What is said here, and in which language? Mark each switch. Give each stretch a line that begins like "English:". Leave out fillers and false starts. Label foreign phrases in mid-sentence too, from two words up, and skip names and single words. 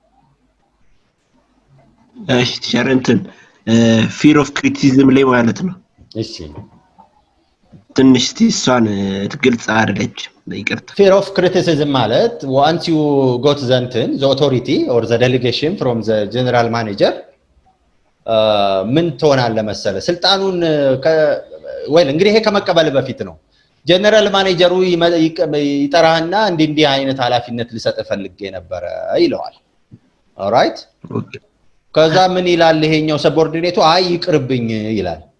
Amharic: እሺ ሸረንትን
English: fear of criticism
Amharic: ላይ ማለት ነው እሺ ትንሽ ትሷን ትግልጽ አይደለች ይቅርታ
English: fear of criticism
Amharic: ማለት
English: once you got the authority or the delegation from the general manager
Amharic: ምን ትሆናለህ መሰለህ ስልጣኑን ወይ እንግዲህ ይሄ ከመቀበል በፊት ነው ጀነራል ማኔጀሩ ይጠራህና እንዲህ አይነት ኃላፊነት ሊሰጥ ፈልጌ ነበር ይለዋል ኦልራይት ከዛ ምን ይላል ይሄኛው ሰቦርዲኔቱ አይ ይቅርብኝ ይላል